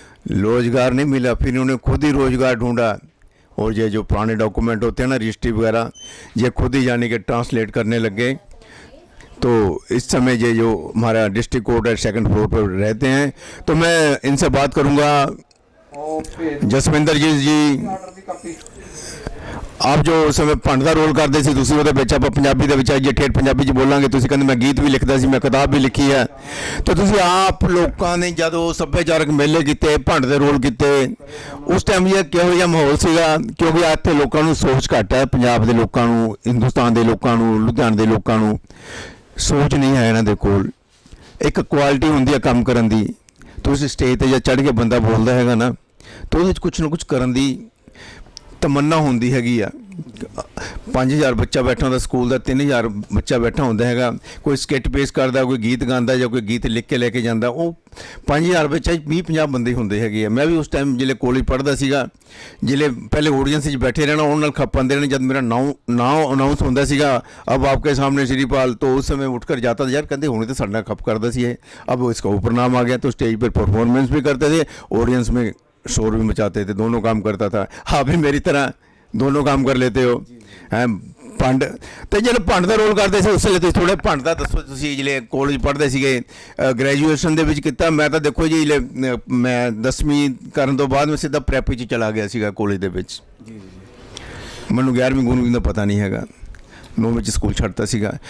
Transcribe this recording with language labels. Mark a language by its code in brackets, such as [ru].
[hi] रोज़गार नहीं मिला, फिर इन्होंने खुद ही रोज़गार ढूंढा। और ये जो पुराने डॉक्यूमेंट होते हैं ना, रजिस्ट्री वगैरह, ये खुद ही जाने के ट्रांसलेट करने लग गए। तो इस समय ये जो हमारा डिस्ट्रिक्ट कोर्ट है 2nd फ्लोर पर रहते हैं। तो मैं इनसे बात करूंगा। [pa] जसविंदरजीत जी, [hi] आप जो उस समय भंड का रोल करते सी, [pa] ਤੁਸੀਂ ਉਹਦੇ ਵਿੱਚ ਆਪਾਂ ਪੰਜਾਬੀ ਦੇ ਵਿੱਚ ਜੇ ਠੇਠ ਪੰਜਾਬੀ 'ਚ ਬੋਲਾਂਗੇ, ਤੁਸੀਂ ਕਹਿੰਦੇ ਮੈਂ ਗੀਤ ਵੀ ਲਿਖਦਾ ਸੀ, ਮੈਂ ਕਿਤਾਬ ਵੀ ਲਿਖੀ ਹੈ। तो ਤੁਸੀਂ ਆਪ ਲੋਕਾਂ ਨੇ ਜਦੋਂ ਸੱਭਿਆਚਾਰਕ ਮੇਲੇ ਕੀਤੇ, ਭੰਡ ਦੇ ਰੋਲ ਕੀਤੇ, ਉਸ ਟਾਈਮ ਇਹ ਕਿਹੋ ਜਿਹਾ ਮਾਹੌਲ ਸੀਗਾ? ਕਿਉਂਕਿ ਇੱਥੇ ਲੋਕਾਂ ਨੂੰ ਸੋਚ ਘੱਟ ਹੈ, ਪੰਜਾਬ ਦੇ ਲੋਕਾਂ ਨੂੰ, ਹਿੰਦੁਸਤਾਨ ਦੇ ਲੋਕਾਂ ਨੂੰ, ਲੁਧਿਆਣੇ ਦੇ ਲੋਕਾਂ ਨੂੰ ਸੋਚ ਨਹੀਂ ਹੈ ਇਹਨਾਂ ਦੇ ਕੋਲ। ਇੱਕ ਕੁਆਲਿਟੀ ਹੁੰਦੀ ਹੈ ਕੰਮ ਕਰਨ ਦੀ। ਤੁਸੀਂ ਸਟੇਜ 'ਤੇ ਜਾਂ ਚੜ੍ਹ ਕੇ ਬੰਦਾ ਬੋਲਦਾ ਹੈਗਾ ਨਾ, ਤਾਂ ਉਹਦੇ 'ਚ ਕੁਛ ਨਾ ਕੁਛ ਕਰਨ ਦੀ ਤਮੰਨਾ ਹੁੰਦੀ ਹੈਗੀ ਆ। 5000 ਬੱਚਾ ਬੈਠਾ ਹੁੰਦਾ ਸਕੂਲ ਦਾ, 3000 ਬੱਚਾ ਬੈਠਾ ਹੁੰਦਾ ਹੈਗਾ, ਕੋਈ ਸਕਿੱਟ ਪੇਸ਼ ਕਰਦਾ, ਕੋਈ ਗੀਤ ਗਾਉਂਦਾ ਜਾਂ ਕੋਈ ਗੀਤ ਲਿਖ ਕੇ ਲੈ ਕੇ ਜਾਂਦਾ, ਉਹ 5000 ਬੱਚਾ 20-50 ਬੰਦੇ ਹੁੰਦੇ ਹੈਗੇ ਆ। ਮੈਂ ਵੀ ਉਸ ਟਾਈਮ ਜਿਹੜੇ ਕਾਲਜ ਪੜ੍ਹਦਾ ਸੀਗਾ, ਜਿਹੜੇ ਪਹਿਲੇ ਆਡੀਅנਸ 'ਚ ਬੈਠੇ ਰਹਿਣਾ, ਉਹਨਾਂ ਨਾਲ ਖੱਪਾਂਦੇ ਰਹਿਣਾ। ਜਦ ਮੇਰਾ ਨਾਮ ਅਨਾਊਂਸ ਹੁੰਦਾ ਸੀਗਾ, [hi] ਅਬ ਆਪਕੇ ਸਾਹਮਣੇ श्रीपाल, तो उस समय उठ कर जाता था, यार कहते होने तो साढ़ा खप करता सी है, अब इसका ऊपर नाम आ गया तो स्टेज पर परफॉर्मेंस भी करते थे, ऑडियंस में शोर भी मचाते थे, दोनों काम करता था। आप भी मेरी तरह दोनों काम कर लेते हो हैं। [pa] ਭੰਡ ਤੇ ਜਿਹੜੇ ਭੰਡ ਦਾ ਰੋਲ ਕਰਦੇ ਸੀ ਉਸ ਵੇਲੇ ਤੁਸੀਂ ਥੋੜ੍ਹਾ ਭੰਡ ਦਾ ਦੱਸੋ। ਤੁਸੀਂ ਜਿਹੜੇ ਕਾਲਜ ਪੜ੍ਹਦੇ ਸੀਗੇ, ਗ੍ਰੈਜੂਏਸ਼ਨ ਦੇ ਵਿੱਚ ਕੀਤਾ। ਮੈਂ ਤਾਂ ਦੇਖੋ ਜੀ ਮੈਂ 10ਵੀਂ ਕਰਨ ਤੋਂ ਬਾਅਦ ਮੈਂ ਸਿੱਧਾ ਪ੍ਰੈਪ 'ਚ ਚਲਾ ਗਿਆ ਸੀਗਾ ਕਾਲਜ ਦੇ ਵਿੱਚ। ਮੈਨੂੰ 11ਵੀਂ ਗੁਣਵੀਂ ਦਾ ਪਤਾ ਨਹੀਂ ਹੈਗਾ, 9ਵੀਂ 'ਚ ਸਕੂਲ ਛੱਡਤਾ ਸੀਗਾ।